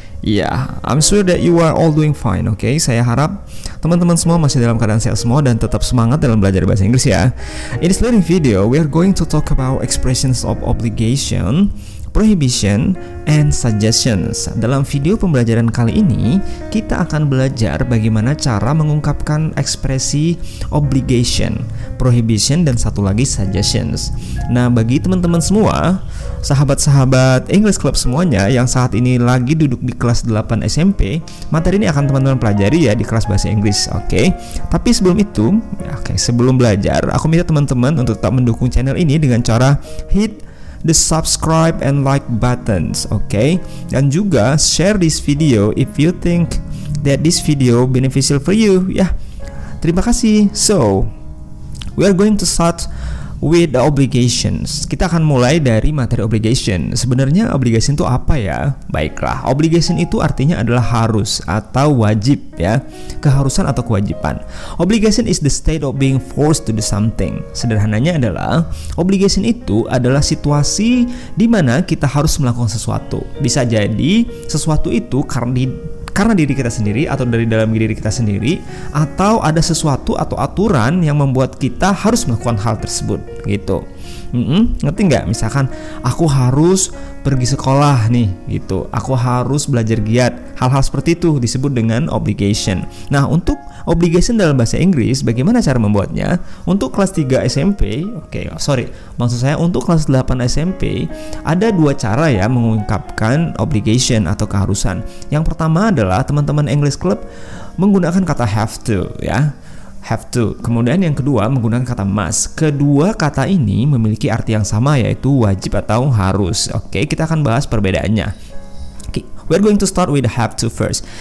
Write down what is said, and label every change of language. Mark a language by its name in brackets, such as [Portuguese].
[English] Yeah, I'm sure that you are all doing fine, okay? [Indonesian] Saya harap teman-teman semua masih dalam keadaan sehat semua dan tetap semangat dalam belajar bahasa Inggris ya. [English] In this learning video, we are going to talk about expressions of obligation, prohibition, and suggestions. [Indonesian] Dalam video pembelajaran kali ini, kita akan belajar bagaimana cara mengungkapkan ekspresi obligation, prohibition, dan satu lagi suggestions. Nah, bagi teman-teman semua, sahabat-sahabat English Club semuanya yang saat ini lagi duduk di kelas 8 SMP, materi ini akan teman-teman pelajari ya di kelas bahasa Inggris, oke? Tapi sebelum itu, sebelum belajar, aku minta teman-teman untuk tetap mendukung channel ini dengan cara [English] hit the subscribe and like buttons, okay? [Indonesian] Dan juga [English] share this video if you think that this video beneficial for you. [Indonesian] Ya, terima kasih. [English] So, we are going to start with the obligations. [Indonesian] Kita akan mulai dari materi obligation. Sebenarnya obligation itu apa ya? Baiklah, obligation itu artinya adalah harus atau wajib ya, keharusan atau kewajiban. [English] Obligation is the state of being forced to do something. [Indonesian] Sederhananya adalah obligation itu adalah situasi di mana kita harus melakukan sesuatu. Bisa jadi sesuatu itu karena diri kita sendiri atau dari dalam diri kita sendiri, atau ada sesuatu atau aturan yang membuat kita harus melakukan hal tersebut gitu. Ngerti nggak? Misalkan aku harus pergi sekolah nih gitu, aku harus belajar giat, hal-hal seperti itu disebut dengan obligation. Nah, untuk obligation dalam bahasa Inggris, bagaimana cara membuatnya? Untuk kelas 3 SMP, maksud saya untuk kelas 8 SMP, ada dua cara ya mengungkapkan obligation atau keharusan. Yang pertama adalah teman-teman English Club menggunakan kata have to ya, have to. Kemudian yang kedua menggunakan kata must. Kedua kata ini memiliki arti yang sama, yaitu wajib atau harus. Oke, kita akan bahas perbedaannya. [English] We're going to start with have to first.